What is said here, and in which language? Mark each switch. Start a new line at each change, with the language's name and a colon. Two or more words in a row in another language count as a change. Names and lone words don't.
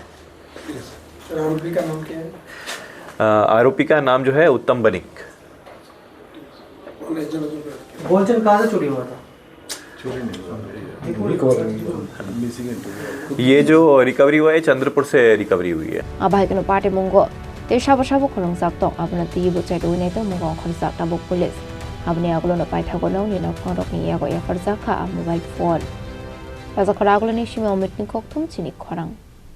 Hindi: आरोपी का नाम क्या है? आरोपी का नाम जो है उत्तम बनिक। गोल्ड कहाँ से चोरी हुआ था? ये जो रिकवरी हुआ है चंद्रपुर से रिकवरी हुई है।
Kok Borok: Abohaikhe Patimungo te Shabo Khoroksa Tong Abna Tibu Chaidu to Mungo Khoroksa Tabuk police Abni Aglo Pathak ni no Khorok ni Yago Khoroksa
English: mobile phone
Kok Borok: Pathak Khorang ni Shimo Kokthum Chini Khorang